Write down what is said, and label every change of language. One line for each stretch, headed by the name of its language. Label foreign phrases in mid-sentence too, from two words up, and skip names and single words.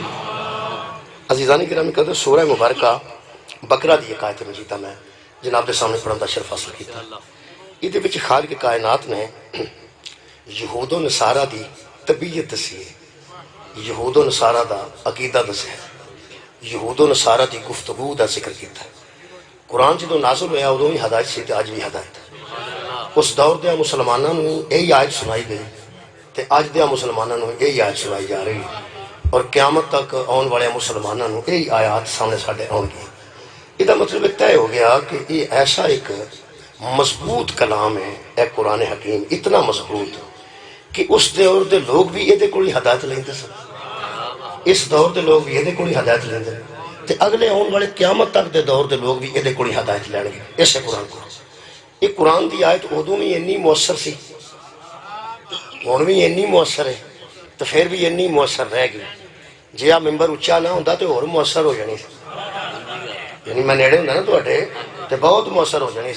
Punjabi: عزیزانی گرامی قدر سورہ مبارکہ بقرہ دی ایک آیت مجیدہ میں جناب دے سامنے پڑھن دا شرف حاصل کیتا. یہ وچ خالق کائنات نے یہود و نصارہ دی طبیعت دسی ہے, یہود و نصارہ دا عقیدہ دسیا ہے, یہود و نصارہ دی گفتگو دا ذکر کیتا ہے. قرآن جدوں نازل ہویا ادوں بھی ہدایت سی تے اج بھی ہدایت ہے. اس دور دے مسلماناں نوں یہی آیت سنائی گئی تے اج دے مسلماناں نوں یہی آیت سنائی جا رہی ہے اور قیامت تک آن والے مسلماناں نوں یہی آیات سامنے ساڈے آن گی. یہ مطلب طے ہو گیا کہ یہ ایسا ایک مضبوط کلام ہے اے قرآن حکیم, اتنا مضبوط کہ اس دور دے لوگ بھی یہ کوئی ہدایت لیندے سن, اس دور دے لوگ بھی یہ کوئی ہدایت لیندے تے اگلے آن والے قیامت تک دے دور دے لوگ بھی یہ کوئی ہدایت لین گے اسے قرآن کو. یہ قرآن دی آیت ادوں بھی اینی مؤثر سی, ہن بھی اینی مؤثر ہے تو پھر بھی اینی مؤثر رہ گئی. جی آ ممبر اچا نہ ہوتا تو اور مؤثر ہو جانی سی, یعنی میں نیڑے ہوں نا تھوڑے تو بہت مؤثر ہو جانی سی.